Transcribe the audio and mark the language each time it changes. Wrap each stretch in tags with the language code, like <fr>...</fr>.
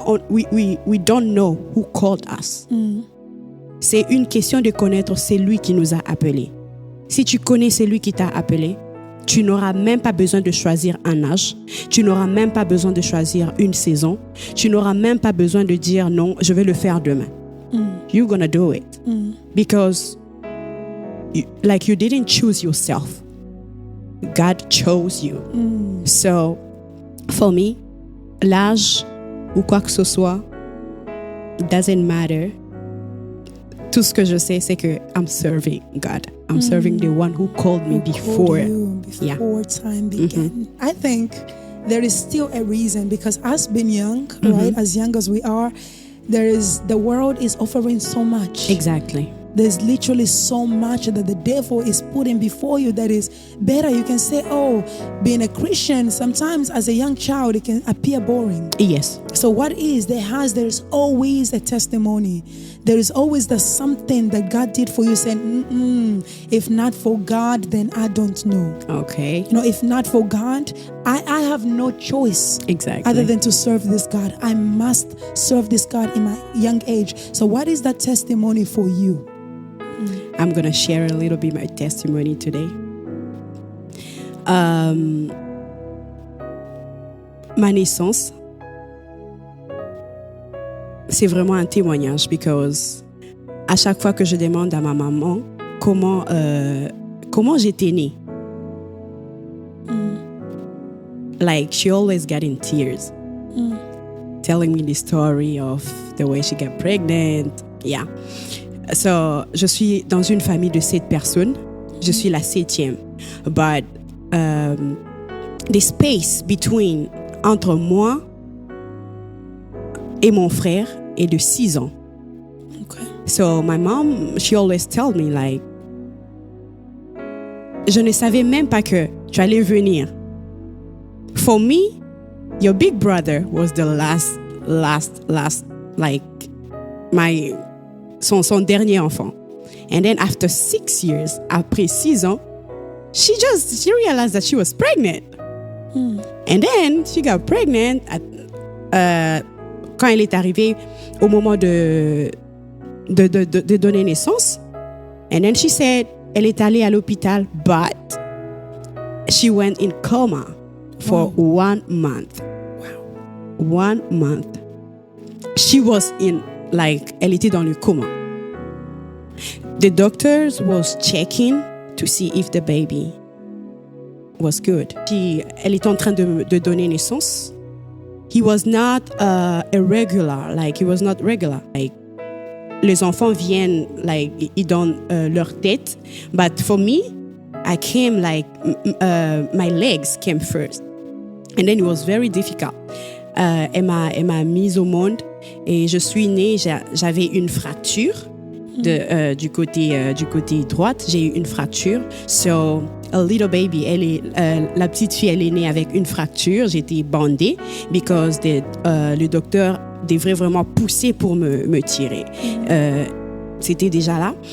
<en>We don't know who called us.</en> <fr>C'est une question de connaître celui qui nous a appelés. Si tu connais celui qui t'a appelé, tu n'auras même pas besoin de choisir un âge. Tu n'auras même pas besoin de choisir une saison. Tu n'auras même pas besoin de dire non, je vais le faire demain.</fr> <en>You're gonna do it. Because you didn't choose yourself. God chose you. So, for me,</en> <fr>l'âge ou quoi que ce soit,</fr> <en>doesn't matter.</en> <fr>Tout ce que je sais, c'est que</fr> <en>I'm serving God. I'm serving the one who called me before time began. I think there is still a reason, because us being young, right, as young as we are, the world is offering so much. Exactly. There's literally so much that the devil is putting before you that is better. You can say, being a Christian, sometimes as a young child, it can appear boring. Yes. So there's always a testimony. There is always the something that God did for you, saying, if not for God, then I don't know. Okay. If not for God, I have no choice. Exactly. Other than to serve this God. I must serve this God in my young age. So what is that testimony for you? I'm going to share a little bit my testimony today.</en> <fr>Ma naissance, c'est vraiment un témoignage, because à chaque fois que je demande à ma maman comment j'étais née,</fr> <en>like she always got in tears, telling me the story of the way she got pregnant. Yeah.</en> <fr>So, je suis dans une famille de 7 personnes. Je suis la 7e.</fr> <en>But the space between</en> <fr>entre moi et mon frère est de 6 ans.</fr> <en>Okay. So my mom, she always tell me like,</en> <fr>je ne savais même pas que tu allais venir.</fr> <en>For me, your big brother was the last, like</en> <fr>son dernier enfant.</fr> <en>And then after 6 years,</en> <fr>après 6 ans,</fr> <en>she realized that she was pregnant. And then she got pregnant</en> <fr>quand elle est arrivée au moment de donner naissance.</fr> <en>And then she said,</en> <fr>elle est allée à l'hôpital,</fr> <en>but she went in coma for 1 month. Wow. 1 month. She was in, like,</en> <fr>elle était dans le coma.</fr> <en>The doctors was checking to see if the baby was good.</en> <fr>Elle était en train de donner naissance.</fr> <en>He was not irregular, like he was not regular.</en> <fr>Like, les enfants viennent, like, ils donnent leur tête.</fr> <en>But for me, I came like, my legs came first. And then it was very difficult.</en> <fr>Elle m'a mise au monde et je suis née, j'avais une fracture du côté droite. J'ai eu une fracture.</fr> <en>So, a little baby,</en> <fr>la petite fille, elle est née avec une fracture. J'étais bandée because le docteur devrait vraiment pousser pour me tirer. C'était déjà là.</fr>